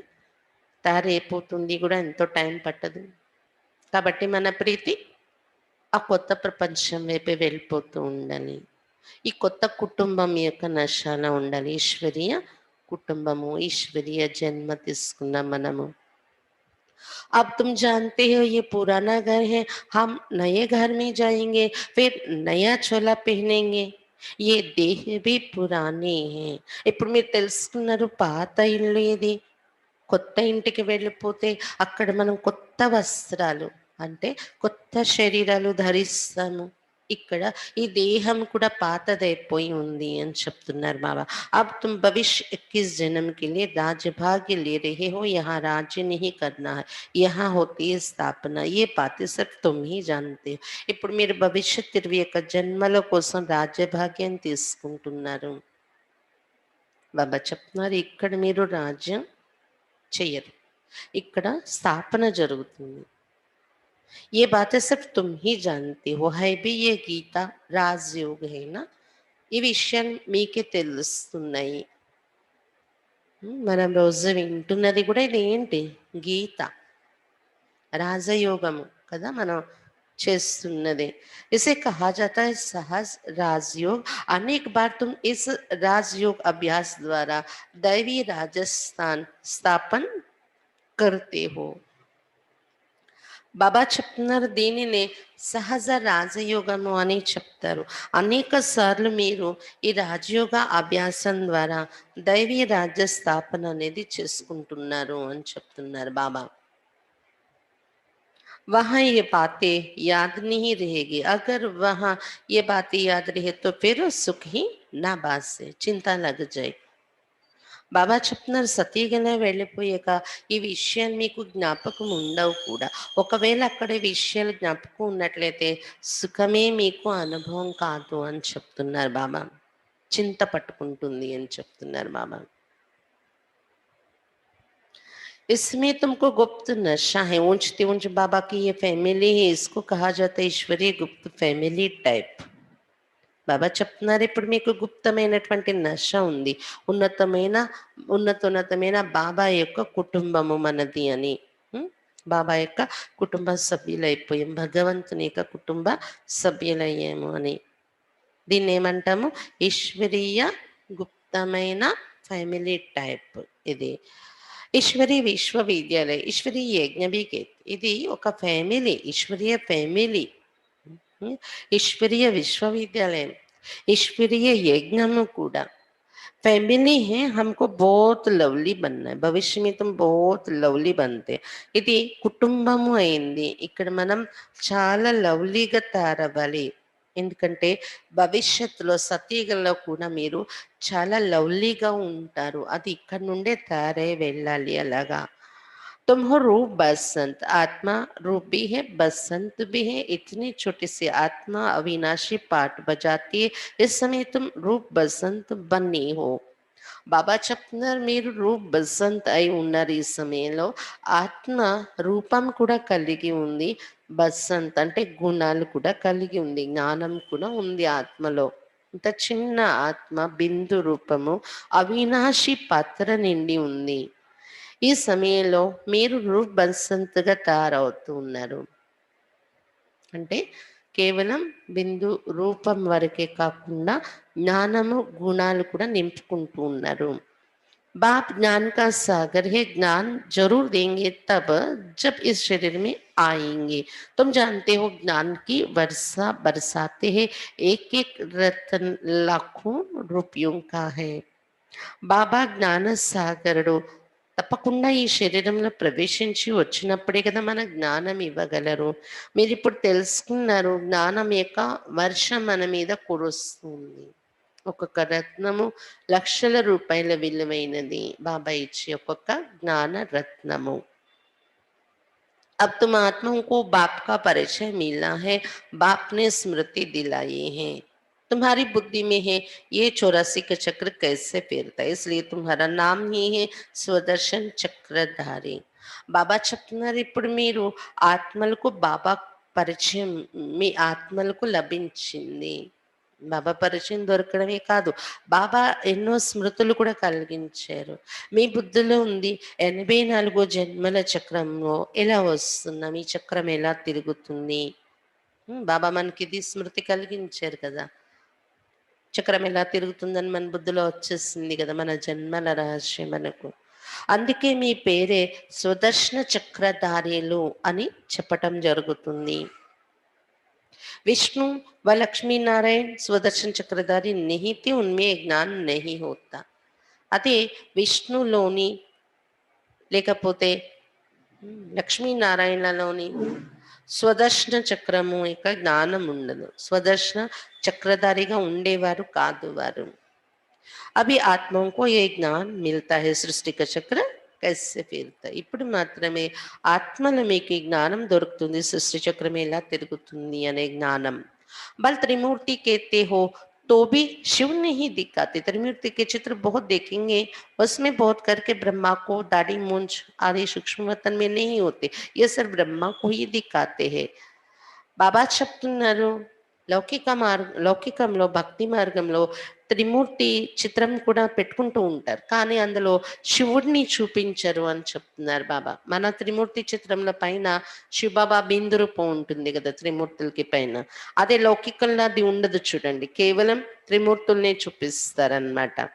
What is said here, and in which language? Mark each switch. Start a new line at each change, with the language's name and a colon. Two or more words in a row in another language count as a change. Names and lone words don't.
Telugu: తయారైపోతుంది కూడా ఎంతో టైం పట్టదు. కాబట్టి మన ప్రీతి ఆ కొత్త ప్రపంచం వైపే వెళ్ళిపోతూ ఉండాలి. ఈ కొత్త కుటుంబం యొక్క నశాన ఉండాలి. ఈశ్వరీయ కుటుంబము, ఈశ్వరీయ జన్మ తీసుకున్న మనము.
Hindi: अब तुम जानते हो ये पुराना घर है, हम नए घर में जाएंगे, फिर नया चोला पहनेंगे. ये देह भी पुराने हैं.
Telugu: ఇప్పుడు మీరు తెలుసుకున్నారు పాత ఇల్లు ఇది. కొత్త ఇంటికి వెళ్ళిపోతే అక్కడ మనం కొత్త వస్త్రాలు అంటే కొత్త శరీరాలు ధరిస్తాము. ఇక్కడ ఈ దేహం కూడా పాతదైపోయి ఉంది అని చెప్తున్నారు బాబా.
Hindi: अब तुम भविष्य 21 जन्म के लिए राज्यभाग्य ले रहे हो, यहाँ राज्य नहीं करना है, यहाँ होती है स्थापना. ये बातें सिर्फ तुम ही जानते हो.
Telugu: ఇప్పుడు మీరు భవిష్యత్ 21 జన్మల కోసం రాజ్యభాగ్యం తీసుకుంటున్నారు. బాబా చెప్తున్నారు ఇక్కడ మీరు రాజ్యం చెయ్యరు, ఇక్కడ స్థాపన జరుగుతుంది.
Hindi: ये बातें सिर्फ तुम ही जानते हो. है भी ये गीता राजयोग है ना.
Telugu: ఈ విషయాలు మీకే తెలుస్తున్నాయి. మనం రోజు వింటున్నది కూడా ఇది ఏంటి? గీత రాజయోగము కదా మనం చేస్తున్నది.
Hindi: इसे कहा जाता है सहज राजयोग. अनेक बार तुम इस राजयोग अभ्यास द्वारा दैवी राजस्थान स्थापन करते हो.
Telugu: బాబా చెప్తున్నారు దీనినే సహజ రాజయోగము అని చెప్తారు. అనేక సార్లు మీరు ఈ రాజయోగ అభ్యాసం ద్వారా దైవీ రాజ్య స్థాపన అనేది చేసుకుంటున్నారు అని చెప్తున్నారు బాబా.
Hindi: वहाँ ये बातें याद नहीं रहेगी। अगर वहाँ ये बातें याद रहे तो फिर सुख ही ना बासे, చింత లग जाए.
Telugu: బాబా చెప్తున్నారు సతీగనే వెళ్ళిపోయాక ఈ విషయాలు మీకు జ్ఞాపకం ఉండవు కూడా. ఒకవేళ అక్కడ ఈ విషయాలు జ్ఞాపకం ఉన్నట్లయితే సుఖమే మీకు అనుభవం కాదు అని చెప్తున్నారు బాబా. చింత పట్టుకుంటుంది అని చెప్తున్నారు బాబా.
Hindi: इसमें तुमको गुप्त नशा है. ऊंचती ऊंच बाबा की ये फैमिली है, इसको कहा जाता है ईश्वरीय गुप्त
English: family type.
Telugu: బాబా చెప్తున్నారు ఇప్పుడు మీకు గుప్తమైనటువంటి నశ ఉంది, ఉన్నతమైన ఉన్నతోన్నతమైన బాబా యొక్క కుటుంబము మనది అని. ఉం? బాబా యొక్క కుటుంబ సభ్యులైపోయాం, భగవంతుని యొక్క కుటుంబ సభ్యులయ్యాము అని. దీన్ని ఏమంటాము? ఈశ్వరీయ గుప్తమైన
English: family type
Telugu: ఇది. ఈశ్వరీ విశ్వవిద్యాలయ, ఈశ్వరీ యజ్ఞవికేత్, ఇది ఒక ఫ్యామిలీ, ఈశ్వరీయ ఫ్యామిలీ.
Hindi: ईश्वरीय विश्वविद्यालय, ईश्वरीय यज्ञ కూడా. फैमिली है, हमको बहुत లవ్లీ बनना है, భవిష్య में तुम बहुत లవ్లీ बनते.
Telugu: ఇది కుటుంబము అయింది. ఇక్కడ మనం చాలా లవ్లీగా తయారవ్వాలి. ఎందుకంటే భవిష్యత్తులో సతీగలో కూడా మీరు చాలా లవ్లీగా ఉంటారు. అది ఇక్కడ నుండే తయారై వెళ్ళాలి అలాగా.
Hindi: तुम हो रूप बसंत, आत्मा रूप भी है, बसंत भी है. इतनी छोटी सी आत्मा अविनाशी पाठ बजाती है. इस समय तुम रूप बसंत बनी हो.
Telugu: బాబా చెప్తున్నారు మీరు రూప్ బసంత్ అయి ఉన్నారు. ఈ సమయంలో ఆత్మ రూపం కూడా కలిగి ఉంది, బసంత్ అంటే గుణాలు కూడా కలిగి ఉంది, జ్ఞానం కూడా ఉంది ఆత్మలో. ఇంత చిన్న ఆత్మ బిందు రూపము అవినాశి పాత్ర నిండి ఉంది. ఈ సమయంలో మీరు రూప్ బసంత్గా తయారవుతూ ఉన్నారు. అంటే కేవలం బిందు రూపం వరకే కాకుండా జ్ఞానము గుణాలు కూడా నింపుకుంటూ ఉన్నారు.
Hindi: बाप ज्ञान का सागर है, ज्ञान जरूर देंगे तब जब इस शरीर में आएंगे. तुम जानते हो ज्ञान की वर्षा बरसाते हैं, एक एक रत्न लाखों रुपयों का है.
Telugu: బాబా జ్ఞాన సాగరుడు. తప్పకుండా ఈ శరీరంలో ప్రవేశించి వచ్చినప్పుడే కదా మన జ్ఞానం ఇవ్వగలరు. మీరు ఇప్పుడు తెలుసుకున్నారు, జ్ఞానం యొక్క వర్షం మన మీద కురుస్తుంది. ఒక్కొక్క రత్నము లక్షల రూపాయల విలువైనది బాబా ఇచ్చే ఒక్కొక్క జ్ఞాన రత్నము.
Hindi: अब तुम आत्माओं को बाप का परिचय मिला है, बाप ने स्मृति दिलाई है. तुम्हारी बुद्धि में है ये 84 का चक्र कैसे फिरता है, इसलिए तुम्हारा नाम ही है स्वदर्शन चक्रधारी.
Telugu: బాబా చెప్తున్నారు ఇప్పుడు మీరు ఆత్మలకు బాబా పరిచయం మీ ఆత్మలకు లభించింది. బాబా పరిచయం దొరకడమే కాదు, బాబా ఎన్నో స్మృతులు కూడా కలిగించారు. మీ బుద్ధిలో ఉంది 84 జన్మల చక్రంలో ఎలా వస్తున్నాం, ఈ చక్రం ఎలా తిరుగుతుంది. బాబా మనకి ఇది స్మృతి కలిగించారు కదా, చక్రం ఎలా తిరుగుతుందని మన బుద్ధిలో వచ్చేసింది కదా, మన జన్మల రహస్యం మనకు. అందుకే మీ పేరే స్వదర్శన చక్రధారీలు అని చెప్పటం జరుగుతుంది.
Hindi: विष्णु व लक्ष्मी नारायण स्वदर्शन चक्रधारी नहीं थे, उनमें ज्ञान नहीं होता.
Telugu: అదే విష్ణులోని లేకపోతే లక్ష్మీనారాయణలోని స్వదర్శన చక్రము యొక్క జ్ఞానం ఉండదు. స్వదర్శన చక్రధారిగా ఉండేవారు కాదు వారు. అవి ఆత్మకు ఏ జ్ఞానం
Hindi: मिलता है, सृष्टि का चक्र कैसे फिरता.
Telugu: ఇప్పుడు మాత్రమే ఆత్మలో మీకు ఈ జ్ఞానం దొరుకుతుంది, సృష్టి చక్రం ఎలా తిరుగుతుంది అనే జ్ఞానం.
Hindi: बल त्रिमूर्ति कहते हो तो भी शिव नहीं दिखाते. त्रिमूर्ति के चित्र बहुत देखेंगे, उसमें बहुत करके ब्रह्मा को दाढ़ी मूंछ आदि सूक्ष्म वतन में नहीं होते, ये सिर्फ ब्रह्मा को ही दिखाते हैं.
Telugu: బాబా చెప్తున్నారు లౌకికంలో భక్తి మార్గంలో త్రిమూర్తి చిత్రం కూడా పెట్టుకుంటూ ఉంటారు, కానీ అందులో శివుడిని చూపించరు అని చెప్తున్నారు బాబా. మన త్రిమూర్తి చిత్రంలో పైన శివబాబా బిందు రూపం ఉంటుంది కదా త్రిమూర్తులకి పైన, అదే లౌకికంలో అది ఉండదు చూడండి, కేవలం త్రిమూర్తుల్నే చూపిస్తారనమాట.